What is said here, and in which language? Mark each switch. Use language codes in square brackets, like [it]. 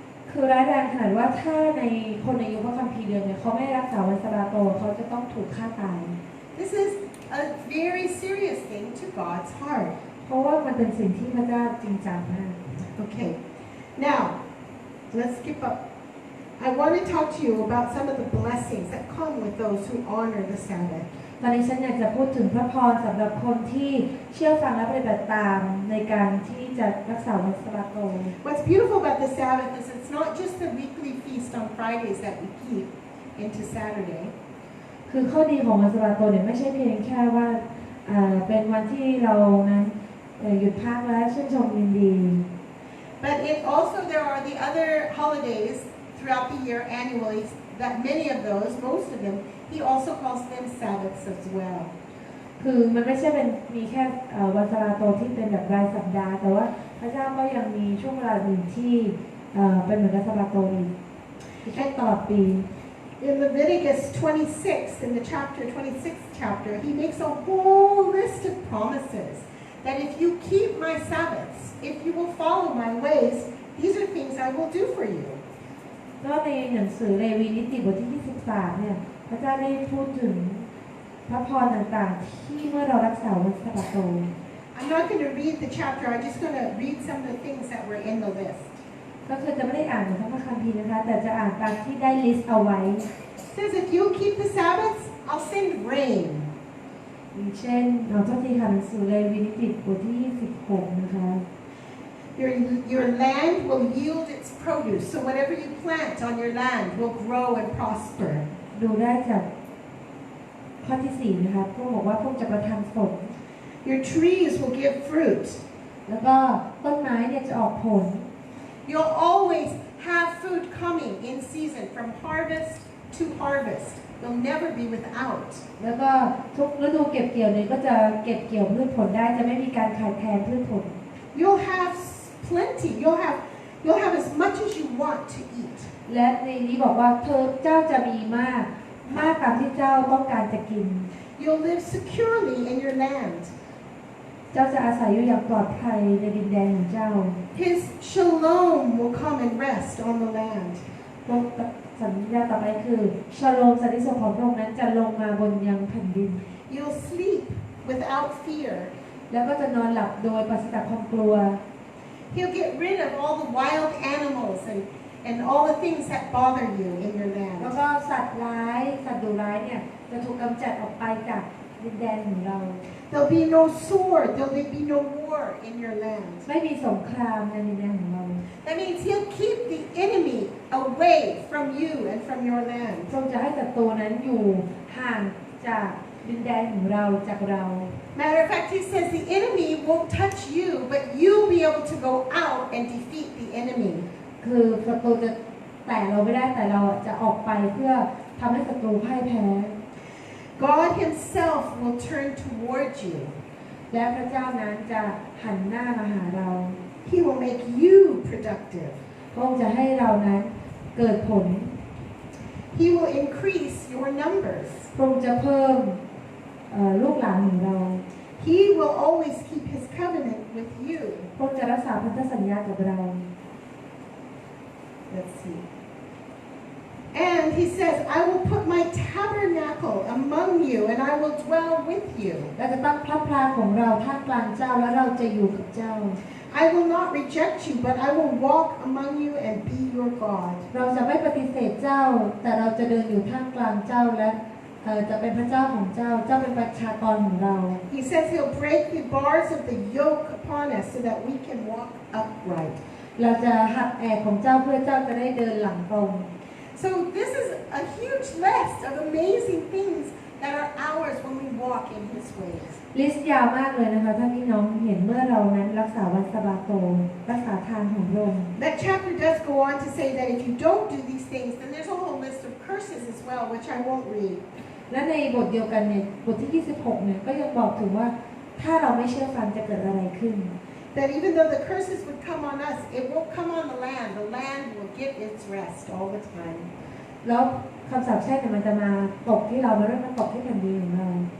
[th] คือร้ายแรงขนาดว่าถ้าในคนในยุคพระคัมภีร์เดิมเนี่ยเขาไม่รักษาวันสะบาโตเขาจะต้องถูกฆ่าตาย [en] This is a very serious thing to God's heart. [th] เพราะว่ามันเป็นสิ่งที่พระเจ้าจริงจังมาก [en] Okay, now let's skip up. I want to talk to you about some of the blessings that come with those who honor the Sabbath. [th] ตอนนี้ฉันอยากจะพูดถึงพระพรสำหรับคนที่เชื่อฟังและปฏิบัติตามในการที่จะรักษาวันสะบาโต [en] What's beautiful about the Sabbath is it's not just the weekly feast on Fridays that we keep into Saturday. [th] คือข้อดีของวันสะบาโตเนี่ยไม่ใช่เพียงแค่ว่าเป็นวันที่เรานั้นหยุดพักและชื่นชมยินดี [en] But it also, there are the other holidays throughout the year annually, that many of those, most of them, he also calls them Sabbaths as well. [th] คือมันไม่ใช่เป็นมีแค่วันสะบาโตที่เป็นแบบรายสัปดาห์แต่ว่าพระเจ้าก็ยังมีช่วงเวลาอื่นที่เป็นเหมือนกับสะบาโตอีกช่วงตลอดปี [en] In Leviticus 26, in the 26th chapter, he makes a whole list of promises that if you keep my Sabbaths, if you will follow my ways, these are things I will do for you. [th] ก็ในหนังสือเลวีนิติบทที่23เนี่ยพระเจ้าได้พูดถึงพระพรต่างๆที่เมื่อเรารักษาวันสะบาโต [en] I'm not going to read the chapter, I'm just going to read some of the things that were in the list. [th] ก็คือจะไม่ได้อ่านในพระคัมภีร์นะคะแต่จะอ่านตามที่ได้ลิสต์เอาไว้ [en] It says if you keep the Sabbaths, I'll send rain. [th] อย่างเช่นเราต้องที่ค่ะหนังสือเลวีนิติบทที่26นะคะ [en] Your land will yield its produce, so whatever you plant on your land will grow and prosper. [th] ดูได้จากข้อที่4นะคะพวกบอกว่าพวกจะประทานผล [en] Your trees will give fruit. [th] แล้วก็ต้นไม้เนี่ยจะออกผล [en] You'll always have food coming in season from harvest to harvest. You'll never be without. [th] แล้วก็ทุกฤดูเก็บเกี่ยวเนี่ยก็จะเก็บเกี่ยวพืชผลได้จะไม่มีการขาดแคลนพืชผล [en] You'll have plenty. You'll have as much as you want to eat. [th] และในนี้บอกว่าเจ้าจะมีมากตามที่เจ้าต้องการจะกิน [en] You'll live securely in your land. [th] เจ้าจะอาศัยอยู่อย่างปลอดภัยในดินแดนของเจ้า [en] His shalom will come and rest on the land. [th] สัญญาต่อไปคือชโลมสันติสุขของพระองค์นั้นจะลงมาบนยังแผ่นดิน [en] You'll sleep without fear. [th] แล้วก็จะนอนหลับโดยปราศจากความกลัว [en] He'll get rid of all the wild animals and all the things that bother you in your [th] แล้ว [en] land. [th] ก็สัตว์ดุร้ายเนี่ยจะถูกกำจัดออกไปจากดินแดนของเรา [en] There'll be no sword. There'll be no war in your land. [th] ไม่มีสงครามในดินแดนของเรา [en] That means he'll keep the enemy away from you and from your land. [th] ทรงจะให้ศัตรูนั้นอยู่ห่างจากดินแดนของเราจากเรา [en] Matter of fact, he says the enemy won't touch you, but you'll be able to go out and defeat the enemy. [th] คือศัตรูจะแตะเราไม่ได้แต่เราจะออกไปเพื่อทำให้ศัตรูพ่ายแพ้ [en] God himself will turn towards you. [th] และพระเจ้านั้นจะหันหน้ามาหาเรา [en] He will make you productive. [th] พระองค์จะให้เรานั้นเกิดผล [en] He will increase your numbers. [th] พระองค์จะเพิ่มลูกหลานของเรา [en] He will always keep his covenant with you. [th] พระองค์จะรักษาพันธสัญญากับเรา [en] Let's see. And he says, I will put my tabernacle among you and I will dwell with you. [th] เราจะตั้งพระพลาของเราท่ามกลางเจ้าและเราจะอยู่กับเจ้า [en] I will not reject you, but I will walk among you and be your God. [th] เราจะไม่ปฏิเสธเจ้าแต่เราจะเดินอยู่ท่ามกลางเจ้าและจะเป็นพระเจ้าของเจ้าเจ้าเป็นประชากรของเรา [en] He says he'll break the bars of the yoke upon us so that we can walk upright. [th] เราจะหักแอกของเจ้าเพื่อเจ้าจะได้เดินหลังตรง [en] So this is a huge list of amazing things that are ours when we walk in His ways. [th] ลิสต์ยาวมากเลยนะคะถ้าพี่น้องเห็นเมื่อเรานั้นรักษาวันสะบาโตรักษาทางของพระองค์ [en] That chapter does go on to say that if you don't do these things, then there's a whole list of curses as well, which I won't read. [th] และในบทเดียวกันเนี่ยบทที่26เนี่ยก็ยังบอกถึงว่าถ้าเราไม่เชื่อฟังจะเกิดอะไรขึ้น [en] That even though the curses would come on us, it won't come on the land. The land will get its rest all the time. [th] แล้วคำสาปแช่งเนี่ยมันจะมาตกที่เราไม่ได้มาตกที่แผ่นดินของเรา